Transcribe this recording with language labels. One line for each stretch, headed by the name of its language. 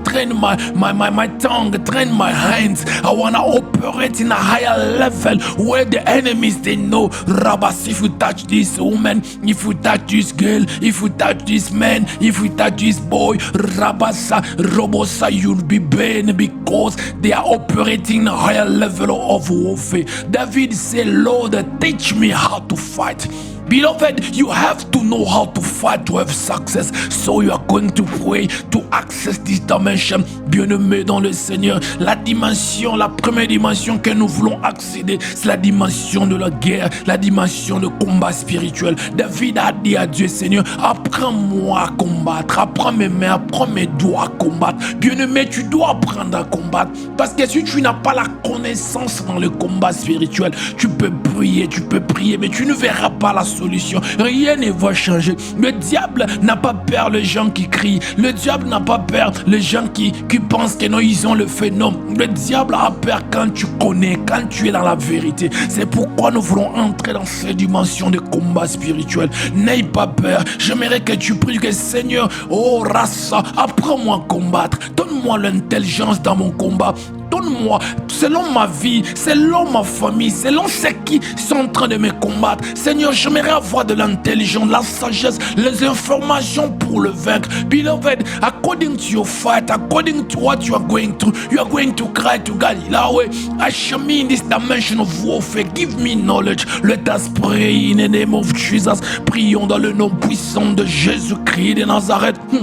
English: Train my tongue. Train my hands. I want to operate in a higher level where the enemies, they know, Rabas, if you touch this woman, if you touch this girl, if you touch this man, if you touch this boy, Rabasa, Robosa, you'll be banned because they are operating in a higher level of warfare. David said, Lord, teach me how to fight. Beloved, you have to know how to fight to have success. So you are going to pray to access this dimension.
French: Bien-aimé dans le Seigneur, la première dimension que nous voulons accéder, c'est la dimension de la guerre, la dimension de combat spirituel. David a dit à Dieu, Seigneur, apprends-moi à combattre, apprends mes mains, apprends mes doigts à combattre. Bien-aimé, tu dois apprendre à combattre. Parce que si tu n'as pas la connaissance dans le combat spirituel, tu peux prier, mais tu ne verras pas la solution. Rien ne va changer. Le diable n'a pas peur les gens qui crient. Le diable n'a pas peur les gens qui pensent que non, ils ont le fait. Non, le diable a peur quand tu connais, quand tu es dans la vérité. C'est pourquoi nous voulons entrer dans cette dimension de combat spirituel. N'aie pas peur. J'aimerais que tu pries que Seigneur, oh Rassa, apprends-moi à combattre. Donne-moi l'intelligence dans mon combat. Donne-moi, selon ma vie, selon ma famille, selon ceux qui sont en train de me combattre. Seigneur, j'aimerais avoir de l'intelligence, la sagesse, les informations pour le vaincre.
English: Beloved, according to your fight, according to what you are going through, you are going to cry to God, Yahweh, usher me in this dimension of warfare. Give me knowledge. Let us pray in the name of Jesus.
French: Prions dans le nom puissant de Jésus-Christ de Nazareth.